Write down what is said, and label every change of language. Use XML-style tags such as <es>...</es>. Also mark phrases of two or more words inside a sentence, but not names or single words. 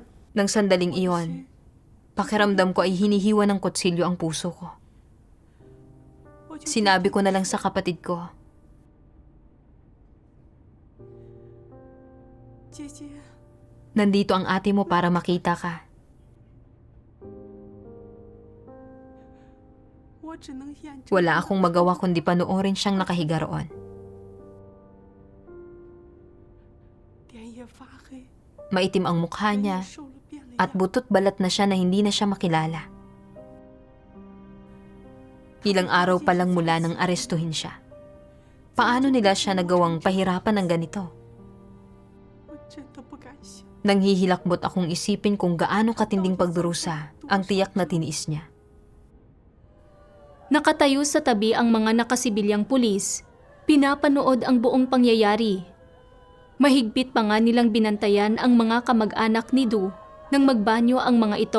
<tl>Nang sandaling iyon, pakiramdam ko ay hinihiwa ng kutsilyo ang puso ko. Sinabi ko na lang sa kapatid ko,</tl> <zh>姐姐，</zh> <tl>nandito ang ate mo para makita ka.</tl> <zh>我只能眼睁</zh> <tl>Wala akong magawa kundi panoorin siyang nakahiga roon.</tl> <zh>脸也发黑，</zh> <tl>Maitim ang mukha</tl> <zh>人也</zh> <tl>niya</tl> <zh>瘦了变了</zh> <tl>at</tl> <zh>样。</zh> <tl>butot balat na siya na hindi na siya makilala. Ilang araw pa lang mula nang arestuhin siya. Paano nila siya nagawang pahirapan ng ganito?</tl> <zh>我真的不敢想。</zh> <tl>Nanghihilakbot akong isipin kung gaano katinding pagdurusa ang tiyak na tiniis niya. Nakatayo sa tabi ang mga nakasibilyang pulis, pinapanood ang buong pangyayari. Mahigpit pa nga nilang binantayan ang mga kamag-anak ni Du nang magbanyo ang mga ito.</tl>